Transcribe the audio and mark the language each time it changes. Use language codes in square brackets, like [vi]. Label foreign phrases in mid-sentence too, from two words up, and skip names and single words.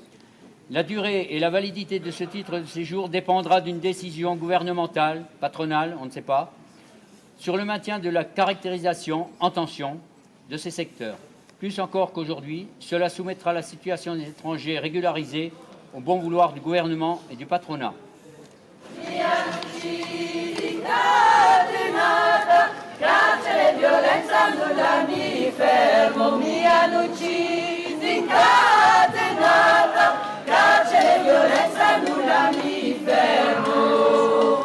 [fr] La durée et la validité de ce titre de séjour dépendra d'une décision gouvernementale, patronale, on ne sait pas, sur le maintien de la caractérisation en tension de ces secteurs. Plus encore qu'aujourd'hui, cela soumettra la situation des étrangers régularisés au bon vouloir du gouvernement et du patronat. [it] Carcere, violenza, nulla mi fermo, mi hanno ucciso incatenata. Carcere, violenza, nulla mi fermo.